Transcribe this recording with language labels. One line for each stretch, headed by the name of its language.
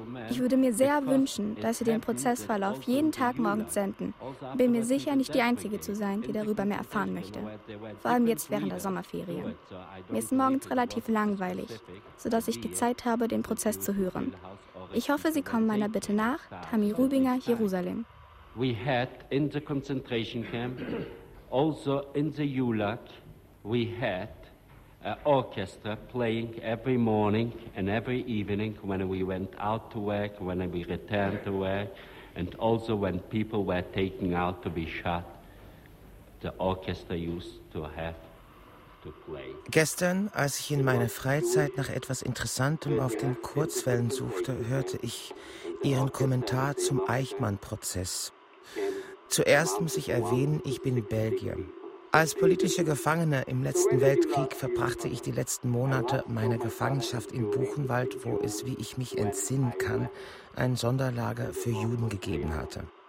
German: Ich würde mir sehr wünschen, dass Sie den Prozessverlauf jeden Tag morgens senden. Bin mir sicher, nicht die Einzige zu sein, die darüber mehr erfahren möchte. Vor allem jetzt während der Sommerferien. Mir ist morgens relativ langweilig, sodass ich die Zeit habe, den Prozess zu hören. Ich hoffe, Sie kommen meiner Bitte nach. Tammy Rubinger, Jerusalem.
English: We had in the concentration camp, also in the Yulak, we had an orchestra playing every morning and every evening when we went out to work, when we returned to work, and also when people were taken out to be shot, the orchestra used to have to play.
German: Gestern, als ich in meiner Freizeit nach etwas Interessantem auf den Kurzwellen suchte, hörte ich Ihren Kommentar zum Eichmann-Prozess. Zuerst muss ich erwähnen, ich bin Belgier. Als politischer Gefangener im letzten Weltkrieg verbrachte ich die letzten Monate meiner Gefangenschaft in Buchenwald, wo es, wie ich mich entsinnen kann, ein Sonderlager für Juden gegeben hatte.